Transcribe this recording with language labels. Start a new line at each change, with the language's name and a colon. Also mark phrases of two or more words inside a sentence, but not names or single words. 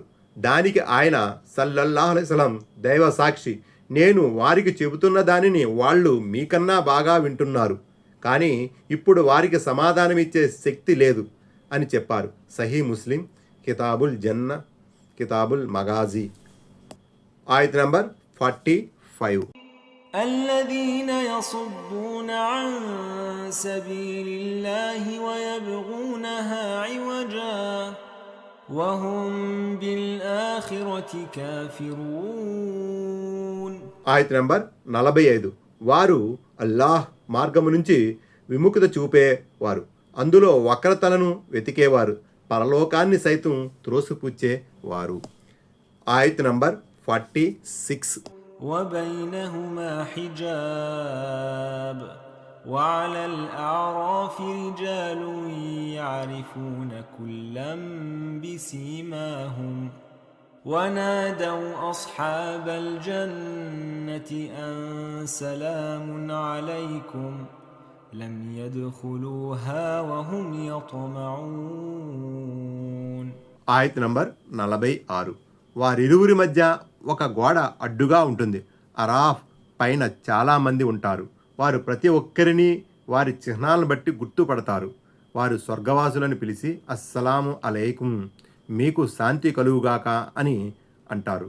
Telugu: దానికి ఆయన
Arabic: صلى الله عليه وسلم,
Telugu: దైవ సాక్షి, నేను వారికి చెబుతున్న దానిని వాళ్ళు మీకన్నా బాగా వింటున్నారు, కానీ ఇప్పుడు వారికి సమాధానమిచ్చే శక్తి లేదు అని చెప్పారు. సహీ ముస్లిం కితాబుల్ జన్న కితాబుల్ మగాజీ. ఆయత్ నంబర్ 45.
Arabic: الذين يصدون عن سبيل الله ويبغونها عوجا وهم بالآخرة كافرون.
Telugu: ఆయత్ నంబర్ 45. వారు అల్లాహ్ మార్గము నుంచి విముఖత చూపేవారు, అందులో వక్రతలను వెతికేవారు, పరలోకాన్ని సైతం త్రోసిపుచ్చేవారు. ఆయత్ నంబర్ 46.
Arabic: وبينهما حجاب وعلى الأعراف رجال يعرفون كلا بسيماهم ونادوا أصحاب الجنة أن سلام عليكم لم يدخلوها وهم يطمعون.
Telugu: ఆయత్ నంబర్ 46. వారిరువురి మధ్య ఒక గోడ అడ్డుగా ఉంటుంది. అరాఫ్ పైన చాలామంది ఉంటారు. వారు ప్రతి ఒక్కరిని వారి చిహ్నాలను బట్టి గుర్తుపడతారు. వారు స్వర్గవాసులను పిలిచి
Arabic: السلام عليكم,
Telugu: మీకు శాంతి కలుగుగాక అని అంటారు.